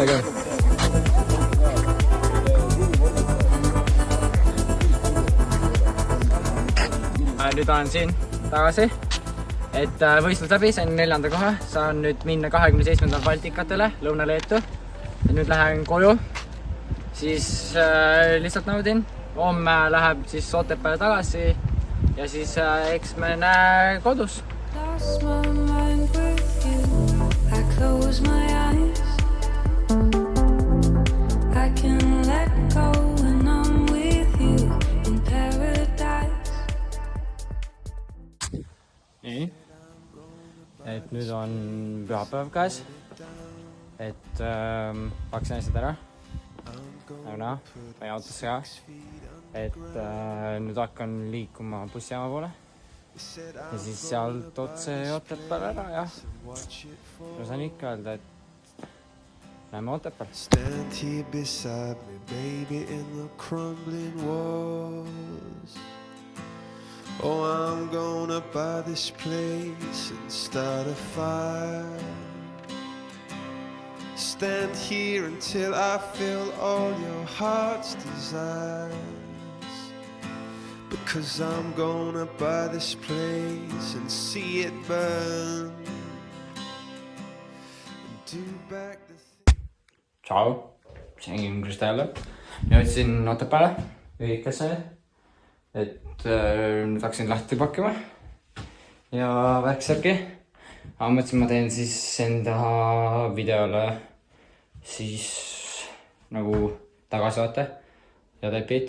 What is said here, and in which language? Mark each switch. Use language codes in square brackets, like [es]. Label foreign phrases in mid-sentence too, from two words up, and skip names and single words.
[et] Nüüd olen siin tagasi, et võistlus läbi, sain 4. koha, saan nüüd minna 27. Baltikatele Lõuna-Leetu ja nüüd lähen koju, siis lihtsalt naudin, homme läheb siis Otepääle tagasi ja siis eks me näe kodus. [en] Lost my mind with you. I close my eyes. I can let go when I'm with you in paradise. [et] Nii, et nüüd on pühapäev käes, et paksin asjad ära, nagu näha, panin autosse ka, et nüüd hakkan liikuma bussijaama poole ja siis sealt otse Otepääle ära ja ma saan ikka öelda, et näeme Otepääl. [en] Stand here beside me, baby, in the crumbling walls. Oh, I'm gonna buy this place and start a fire. Stand here until I fill all your heart's desires. Because I'm gonna buy this place and see it burn. And do back the [et] Tšau, see on Kristo jälle. Jõudsin Otepääle, lühikesse, et nüüd hakkasin lahti pakkima ja värksärgi. Aga mõtlesin, ma teen siis enda videole siis nagu tagasivaate ja täpid.